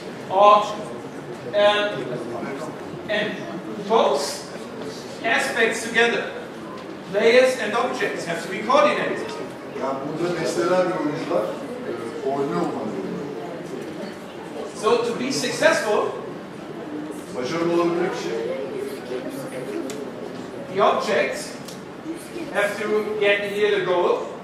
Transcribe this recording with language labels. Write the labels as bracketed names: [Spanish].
[English] Or, and both aspects together, players and objects, have to be coordinated. [Turkish] Yani burada nesneler ve oyuncular koordine olmalı. [English] So to be successful, [Turkish] Başarılı olabilmek için [English] the objects have to get near the goal.